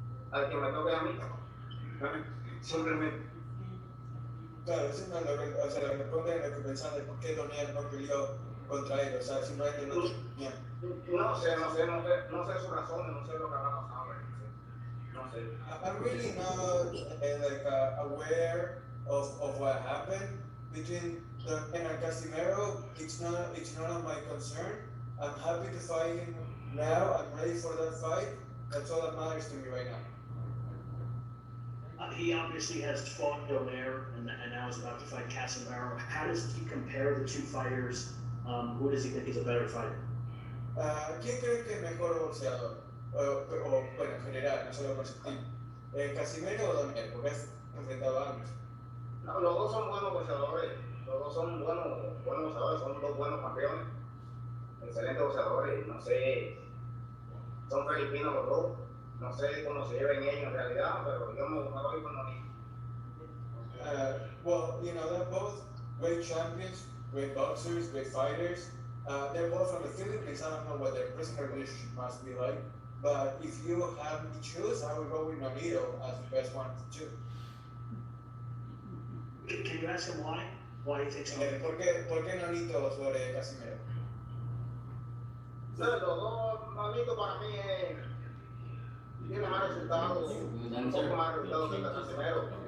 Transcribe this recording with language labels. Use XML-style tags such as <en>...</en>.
<es>Al que me toque a mí, simplemente. Claro, eso no lo que responde a lo que pensaban de por qué Donaire no peleó contra él, o sea, simplemente no tenía. No sé sus razones, no sé lo que habrá pasado. No sé.</es> <en>I'm really not aware of what happened between Donaire and Casimero. It's none of my concern. I'm happy to fight him now. I'm ready for that fight. That's all that matters to me right now. He obviously has fought Donaire and now is about to fight Casimero. How does he compare the two fighters? Who does he think is a better fighter?</en> <es>¿Quién cree que es mejor boxeador? Bueno, en general, no solo con su team. ¿Casimero o Donaire? Porque has enfrentado a ambos. No, los dos son buenos boxeadores. Los dos son buenos boxeadores, son dos buenos campeones. Excelentes boxeadores. No sé, son filipinos los dos. No sé cómo se lleven ellos en realidad, pero yo me voy con Nonito.</es> <en>Well, they're both great champions, great boxers, great fighters. They're both from the Philippines. I don't know what their personal relationship must be like, but if you have me choose, I would go with Nonito as the best one to choose. Can you ask him why? Why he thinks so?</en> <es>¿Por qué Nonito sobre Casimero? Los dos, Nonito para mí tiene más resultados, un poco más resultados que Casimero.</es>